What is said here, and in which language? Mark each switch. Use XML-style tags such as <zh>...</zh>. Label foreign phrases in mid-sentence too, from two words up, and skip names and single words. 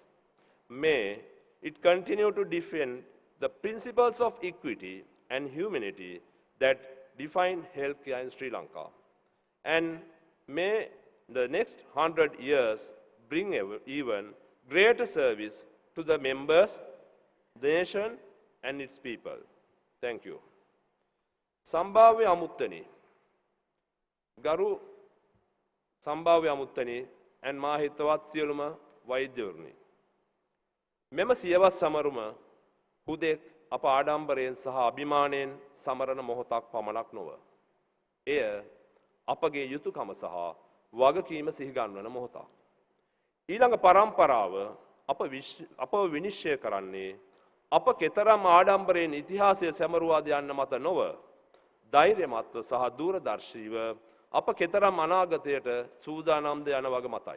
<en>May it continue to defend the principles of equity and humanity that define healthcare in Sri Lanka. And may the next 100 years bring even greater service to the members, the nation, and its people. Thank you. Sambhavya Amuttani. Garu Sambhavya Amuttani and Mahitawat Sieluma Vaidurni.</en> <si>මෙම සියවස් සමරුම හුදෙක් අප ආඩම්බරයෙන් සහ අභිමානයෙන් සමරන මොහොතක් පමණක් නොව. එය අපගේ යුතුයකම සහ වගකීම සිහිගන්වන මොහොතක්. ඊළඟ පරම්පරාව අප විනිශ්චය කරන්නේ අප කෙතරම් ආඩම්බරයෙන් ඉතිහාසය සැමරුවාද යන්න මත නොව, ධෛර්යමත්ව සහ දූරදර්ශීව අප කෙතරම් අනාගතයට සූදානම්ද යන වග මතයි.</si>